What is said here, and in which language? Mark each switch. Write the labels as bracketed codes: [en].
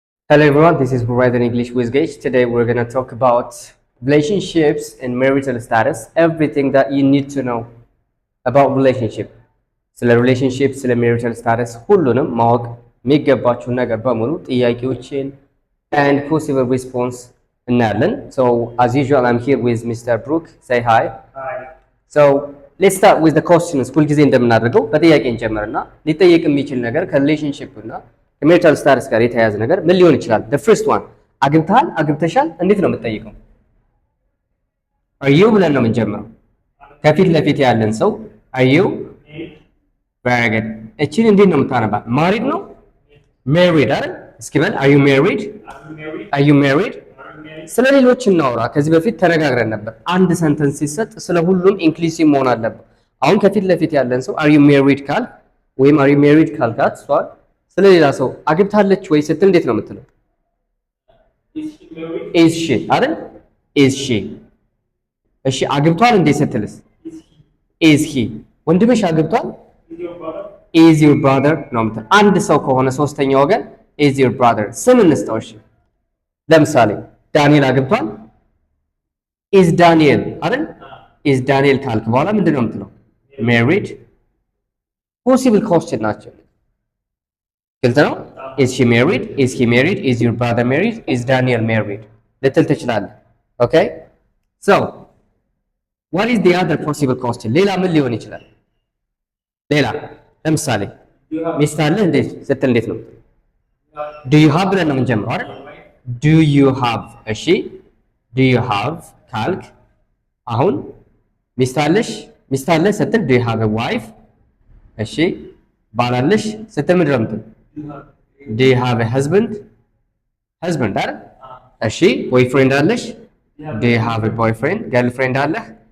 [en] Hello everyone, this is Brian English with Gage. Today we're going to talk about relationships and marital status, everything that you need to know about relationship. [am] ስለ ሪሌሽንሺፕ ስለ marital status ሁሉንም ማወቅ የሚገባችሁን ነገር በሙሉ ጥያቄዎችን [en] and possible response [am] እናያለን. [en] So as usual I'm here with Mr. Brooke. Say hi. Hi. So let's start with the questions. [am] ሁልጊዜ እንደምናደርገው በጥያቄ እንጀምርና ሊጠየቅ የሚችል ነገር ከሪሌሽንሺፕ እና ከሜሪታል ስታተስ ጋር የተያያዘ ነገር ምን ሊሆን ይችላል? [en] the first one [am] አግብተሃል አግብተሻል እንዴት ነው የምትጠይቀው? are you ብለን ነው የምንጀምረው። ከፊት ለፊት ያለን ሰው [en] are you very good [am] እቺን እንዴት ነው የምታነባት? ማሪድ ነው married አይደል? እስኪ በል [en] are you married? are you married? [am] ስለ ሌሎች እናወራ። ከዚህ በፊት ተነጋግረን ነበር። አንድ ሰንተንስ ሲሰጥ ስለ ሁሉም ኢንክሉሲቭ መሆን አለበት። አሁን ከፊት ለፊት ያለን ሰው [en] are you married [am] ካል ወይም are you married ካልካት ሷል ስለ ሌላ ሰው አግብታለች ወይ ስትል እንዴት ነው የምትለው? [en] is she [am] አይደል? is she እሺ አግብቷል እንዴ ስትልስ? [en] is he [am] ወንድምሽ አግብቷል? [en] is your brother [am] ነው የምትለው። አንድ ሰው ከሆነ ሶስተኛ ወገን is your brother ስም እንስጠው። እሺ ለምሳሌ ዳንኤል አግብቷል? is ዳንኤል አይደል? is ዳንኤል ካልክ በኋላ ምንድን ነው የምትለው? [en] married possible question [am] ናቸው። ግልጽ ነው። [en] is she married? is he married? is your brother married? is Daniel married? [am] ልትል ትችላለህ። [en] okay so what is the other possible question? [am] ሌላ ምን ሊሆን ይችላል? ሌላ ለምሳሌ ሚስት አለህ እንዴት ስትል እንዴት ነው? do you have ብለን ነው የምንጀምረው አይደል? do you have እሺ do you have ካልክ አሁን ሚስት አለሽ ስትል [en] do you have a wife [am] እሺ ባል አለሽ ስትል ምንድን ነው የምትለው? [en] do you have a husband [am] አይደል? እሺ [en] boyfriend [am] አለሽ? [en] do you have a boyfriend? girlfriend [am] አለህ?